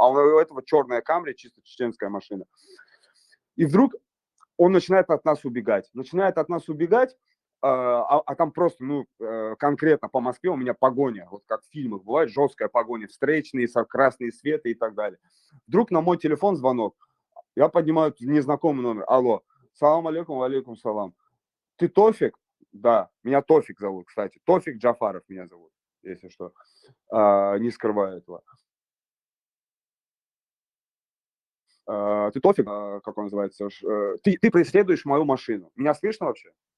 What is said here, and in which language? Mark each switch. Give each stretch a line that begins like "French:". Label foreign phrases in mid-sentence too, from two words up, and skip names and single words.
Russian: А у этого черная Камри, чисто чеченская машина. И вдруг он начинает от нас убегать. А там просто, конкретно по Москве у меня погоня, вот как в фильмах бывает, жесткая погоня, встречные, красные светы и так далее. Вдруг на мой телефон звонок. Я поднимаю незнакомый номер. Алло,
Arabic: سلام عليكم، عليكم السلام.
Russian: Ты Тофик? Да, меня Тофик зовут, кстати. Тофик Джафаров меня зовут, если что. Не скрываю этого. Ты Тофик, как он называется? Ты преследуешь мою машину. Меня слышно вообще?